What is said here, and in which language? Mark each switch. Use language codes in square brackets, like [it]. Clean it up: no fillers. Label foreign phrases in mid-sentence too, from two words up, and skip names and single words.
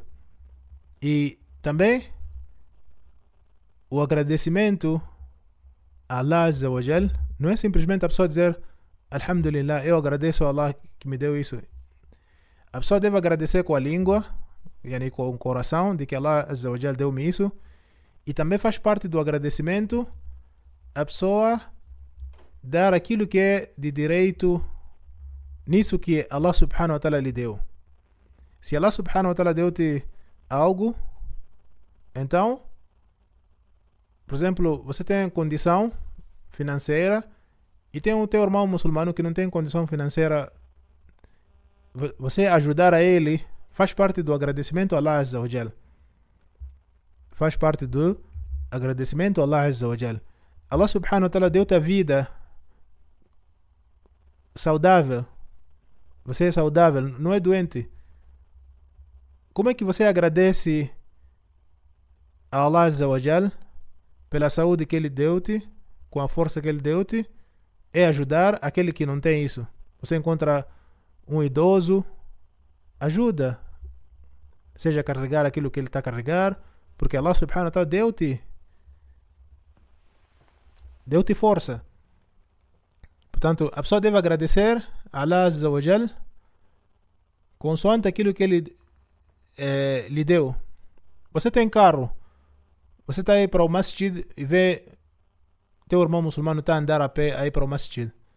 [pt] E também o agradecimento a Allah [ar] عز وجل [pt] não é simplesmente a pessoa dizer Alhamdulillah, eu agradeço a Allah que me deu isso. A pessoa deve agradecer com a língua, yani com o coração, de que Allah [ar] عز وجل [pt] deu-me isso. E também faz parte do agradecimento a pessoa dar aquilo que é de direito nisso que Allah [ar] سبحانه وتعالى [pt] lhe deu. Se Allah [ar] سبحانه وتعالى [pt] deu-te algo, então, por exemplo, você tem condição financeira e tem o teu irmão muçulmano que não tem condição financeira, você ajudar a ele faz parte do agradecimento a Allah [ar] عز وجل. [pt] Faz parte do agradecimento a Allah [ar] عز وجل. [pt] Allah [ar] سبحانه وتعالى [pt] deu-te a vida saudável. Você é saudável, não é doente. Como é que você agradece a Allah [ar] عز وجل [pt] pela saúde que ele deu-te, com a força que ele deu-te? É ajudar aquele que não tem isso. Você encontra um idoso, ajuda, seja carregar aquilo que ele está a carregar, porque Allah [ar] سبحانه وتعالى [pt] deu-te força. Portanto, a pessoa deve agradecer a Allah [ar] عز وجل [pt] consoante aquilo que ele lhe deu. Você tem carro, você está aí para o masjid e vê teu irmão muçulmano está a andar a pé aí para o masjid.